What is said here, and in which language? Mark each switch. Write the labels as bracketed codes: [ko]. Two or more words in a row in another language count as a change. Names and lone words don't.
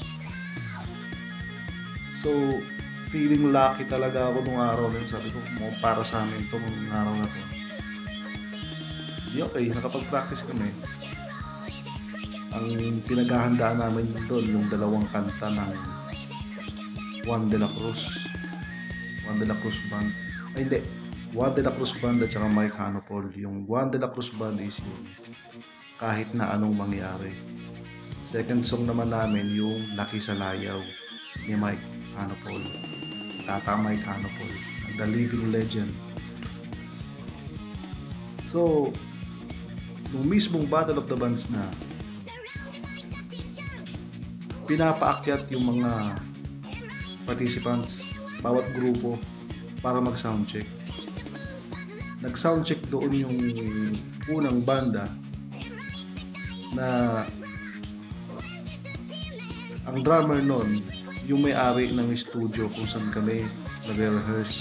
[tl] So, [en] feeling lucky [tl] talaga ako nung araw na yun. Sabi ko, para sa amin itong araw na to. Di okay, nakapag-practice kami. Ang pinaghahandaan namin doon, yung dalawang kanta ng Juan de la Cruz. Juan de la Cruz Band. Ay hindi, Juan de la Cruz Band at saka Mike Hanopol. Yung Juan de la Cruz Band is yung kahit na anong mangyari. [en] Second song [tl] naman namin yung Laki sa Layaw ni Mike Hanopol. Tata Mike Hanopol, [en] the living legend. [tl] So, nung mismong Battle of the Bands na, pinapaakyat yung mga participants, bawat grupo, para mag-soundcheck. Nag-soundcheck doon yung unang banda na ang drummer nun, yung may-ari ng studio kung saan kami nag-rehearse.